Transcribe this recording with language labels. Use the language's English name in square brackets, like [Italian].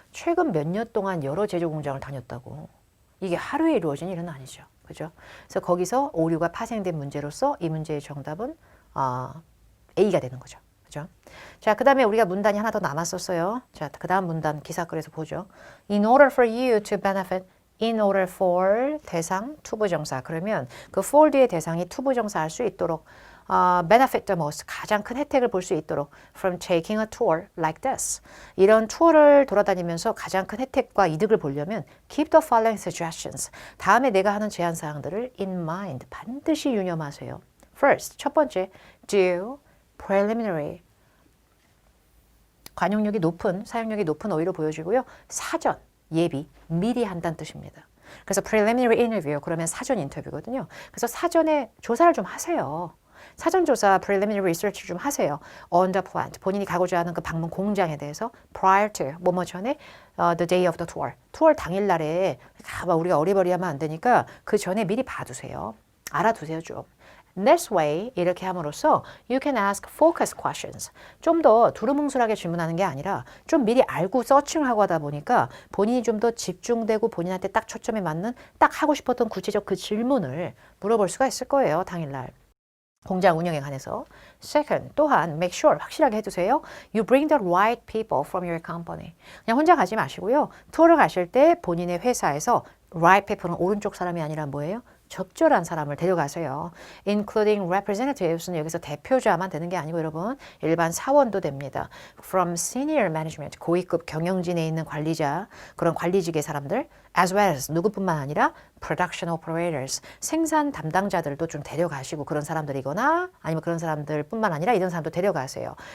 [Korean] 최근 몇 년 동안 여러 제조 공장을 다녔다고. 이게 하루에 이루어진 일은 아니죠. 그죠? 그래서 거기서 오류가 파생된 문제로서 이 문제의 정답은 A가 되는 거죠. 그죠? 자, 그 다음에 우리가 문단이 하나 더 남았었어요. 자, 그 다음 문단 기사글에서 보죠. [English] In order for you to benefit, in order for [Korean] 대상, 투부정사. 그러면 그 for 뒤에 대상이 투부정사 할 수 있도록 [English] benefit the most, [Korean] 가장 큰 혜택을 볼 수 있도록 [English] from taking a tour like this. [Korean] 이런 투어를 돌아다니면서 가장 큰 혜택과 이득을 보려면 [English] keep the following suggestions. [Korean] 다음에 내가 하는 제안사항들을 [English] in mind, [Korean] 반드시 유념하세요. [English] First, [Korean] 첫 번째, [English] do preliminary. [Korean] 관용력이 높은, 사용력이 높은 어휘로 보여지고요. 사전, 예비, 미리 한다는 뜻입니다. 그래서 preliminary interview, 그러면 사전 인터뷰거든요. 그래서 사전에 조사를 좀 하세요. 사전조사, [English] preliminary research [Korean] 좀 하세요. [English] On the plant, [Korean] 본인이 가고자 하는 그 방문 공장에 대해서 [English] prior to, [Korean] 뭐뭐 전에 [English] the day of the tour, [Korean] 투어 당일날에 우리가 어리버리하면 안 되니까 그 전에 미리 봐두세요. 알아두세요 좀. [English] This way, [Korean] 이렇게 함으로써 [English] you can ask focus questions. [Korean] 좀 더 두루뭉술하게 질문하는 게 아니라 좀 미리 알고 서칭하고 하다 보니까 본인이 좀 더 집중되고 본인한테 딱 초점에 맞는 딱 하고 싶었던 구체적 그 질문을 물어볼 수가 있을 거예요. 당일날. 공장 운영에 관해서. [English] Second, [Korean] 또한 [English] make sure, [Korean] 확실하게 해두세요. [English] You bring the right people from your company. [Korean] 그냥 혼자 가지 마시고요. 투어를 가실 때 본인의 회사에서 right people는 오른쪽 사람이 아니라 뭐예요? 적절한 사람을 데려가세요. [English] Including representative [Korean] 는 여기서 대표자만 되는 게 아니고 여러분 일반 사원도 됩니다. [English] From senior management, [Korean] 고위급 경영진에 있는 관리자, 그런 관리직의 사람들 [English] as well as [Korean] 누구뿐만 아니라 [English] production operators, [Korean] 생산 담당자들도 좀 데려가시고 그런 사람들이거나 아니면 그런 사람들뿐만 아니라 이런 사람도 데려가세요.